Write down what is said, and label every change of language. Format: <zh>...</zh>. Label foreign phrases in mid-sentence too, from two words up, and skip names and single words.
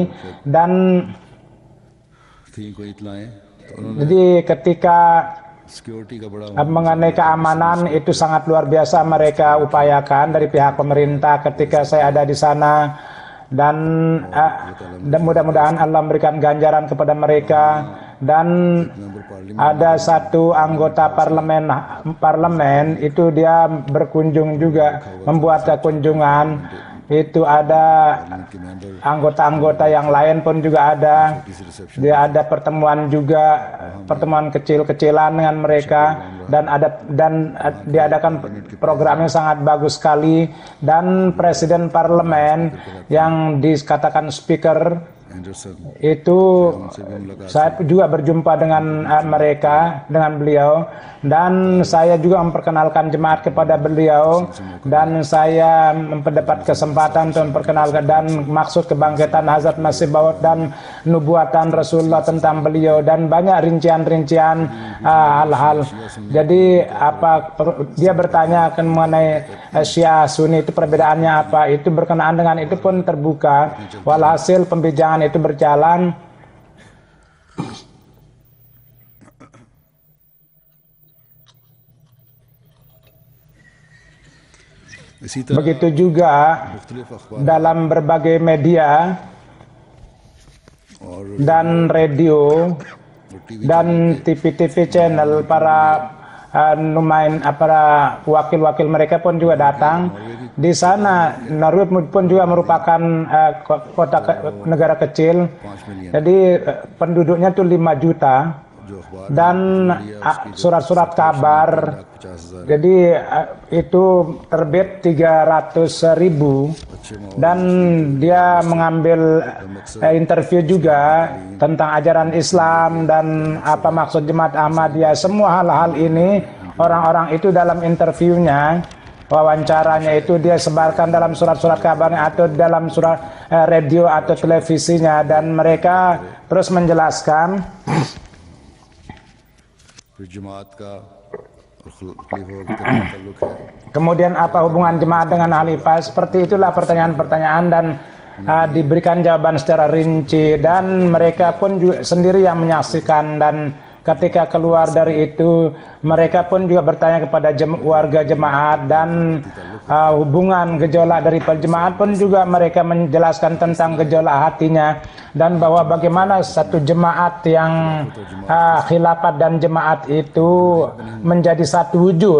<id>Dan jadi ketika mengenai keamanan itu sangat luar biasa mereka upayakan dari pihak pemerintah ketika saya ada di sana, dan mudah-mudahan Allah memberikan ganjaran kepada mereka. Dan ada satu anggota parlemen itu dia berkunjung juga, membuat kunjungan itu ada</id> <ur>پارلیمنٹ کے ممبر</ur> <id>anggota-anggota yang lain pun juga ada.</id> <ur>کسی ریسیپشن</ur> <id>Dia ada pertemuan juga, pertemuan kecil-kecilan dengan mereka, dan diadakan program yang sangat bagus sekali. Dan presiden parlemen yang dikatakan speaker</id> <ur>एंडरसन</ur> <id>itu,</id> <ur>ان سے بھی ملاقات</ur> <id>saya juga berjumpa dengan mereka, dengan beliau, dan saya juga memperkenalkan jemaat kepada beliau, dan saya mendapat kesempatan untuk memperkenalkan dan maksud kebangkitan Hazrat Masih Maud dan nubuatan Rasulullah tentang beliau, dan banyak rincian-rincian hal-hal. Jadi dia bertanya mengenai Syiah Sunni itu perbedaannya apa, itu berkenaan dengan itu pun terbuka. Walhasil pembicaraan itu berjalan.</id> <ur>اسی طرح</ur> <id>Begitu juga</id> <ur>مختلف اخبار</ur> <id>dalam berbagai media</id> <ur>और</ur> <id>dan radio</id> <ur>टीवी</ur> <id>dan TV-TV channel, para wakil-wakil mereka pun juga datang. Di sana Norway pun juga merupakan negara kecil,</id> <ur>5 ملین</ur> <id>jadi penduduknya tuh 5 juta,</id> <ur>جو اخبار</ur> <id>dan surat-surat kabar,</id> <ur>50,000</ur> <id>jadi itu terbit 300.000.</id> <ur>اچھے ماحول</ur> <id>Dan dia mengambil interview juga tentang ajaran Islam dan apa maksud Jemaat Ahmadiyah. Semua hal-hal ini orang-orang itu dalam interviewnya, wawancaranya itu dia sebarkan dalam surat-surat kabarnya atau dalam surat radio atau televisinya, dan mereka terus menjelaskan.</id> <ur>پھر جماعت کا اور خلیفہ کی طرف تعلق ہے</ur> <id>Kemudian apa hubungan jemaat dengan khalifah? Seperti itulah pertanyaan-pertanyaan, dan diberikan jawaban secara rinci, dan mereka pun juga sendiri yang menyaksikan. Dan ketika keluar dari itu, mereka pun juga bertanya kepada warga jemaat, dan hubungan gejolak dari jemaat pun juga mereka menjelaskan tentang gejolak hatinya, dan bahwa bagaimana satu jemaat yang khilafat dan jemaat itu menjadi satu wujud.</id>